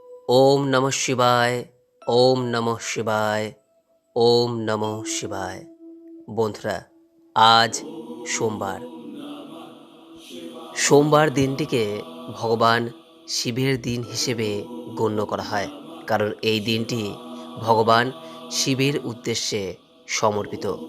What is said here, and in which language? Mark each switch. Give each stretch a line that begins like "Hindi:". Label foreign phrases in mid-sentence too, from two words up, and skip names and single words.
Sanskrit: ओम नमः शिवाय। ओम नमः शिवाय। ओम नमः শিবায়।
Bangla: বন্ধুরা, আজ সোমবার দিনটিকে ভগবান শিবের দিন হিসেবে গণ্য করা হয়, কারণ এই দিনটি ভগবান শিবের উদ্দেশ্যে সমর্পিত।